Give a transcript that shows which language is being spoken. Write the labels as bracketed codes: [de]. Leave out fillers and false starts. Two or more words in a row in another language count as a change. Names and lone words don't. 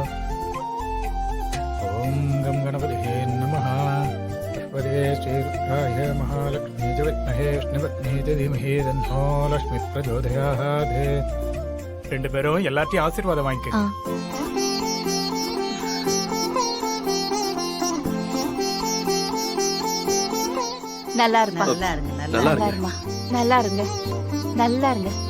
[sa] ओम गं गणपतिहे नमः पदे श्रीरुद्राय महालक्ष्मी च विद्महे विष्णुपत्नी च धीमहि तन्नो लक्ष्मी प्रचोदयात् [ta] ரெண்டு பேரும் எல்லாத்தையும் ஆசீர்வாதம் வாங்கிக்க. நல்லா இருப்பா. நல்லா நல்லா இருக்கு. இருமா. நல்லா இருங்க. நல்லா இருங்க.